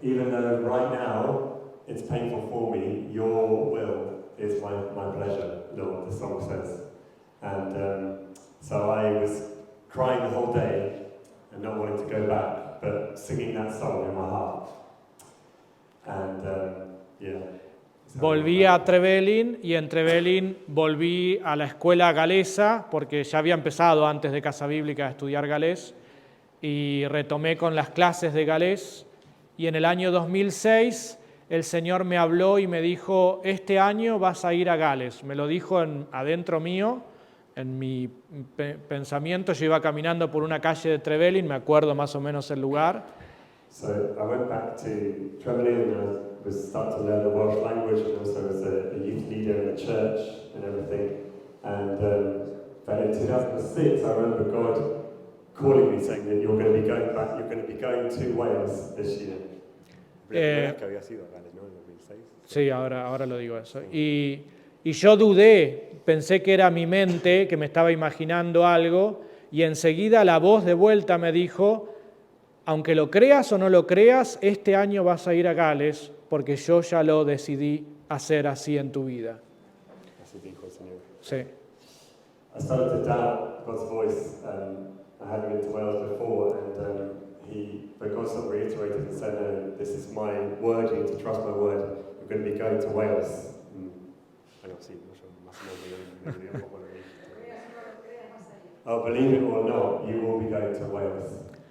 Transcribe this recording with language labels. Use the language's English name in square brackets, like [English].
[English] Even though right now it's painful for me, your will is my pleasure, Lord, the song says. And so I was crying the whole day and not wanting to go back, but singing that song in my heart. And yeah. [Spanish] Volví a Trevelin y en Trevelin volví a la escuela galesa porque ya había empezado antes de Casa Bíblica a estudiar galés y retomé con las clases de galés y en el año 2006 el Señor me habló y me dijo, este año vas a ir a Gales. Me lo dijo adentro mío, en mi pensamiento. Yo iba caminando por una calle de Trevelin, me acuerdo más o menos el lugar. [English] So I went back to Trevelin and I was starting to learn the Welsh language and also as a youth leader in the church and everything. And but in 2006 I remember God calling me saying that you're going to be going back, you're going to be going to Wales this year. [Spanish] Que había sido Gales, ¿no? En 2006. Sí, ahora lo digo eso. Y yo dudé, pensé que era mi mente, que me estaba imaginando algo, y enseguida la voz de vuelta me dijo, aunque lo creas o no lo creas, este año vas a ir a Gales, porque yo ya lo decidí hacer así en tu vida. Así dijo el Señor. Sí. [English] I started to doubt God's voice. I hadn't been to Wales before, but God sort of reiterated and said, no, this is my word, you need to trust my word, you're going to be going to Wales. [Spanish] Bueno, sí, yo más o menos me dio un poco lo mismo. [English] Oh, believe it or not, you will be going to Wales.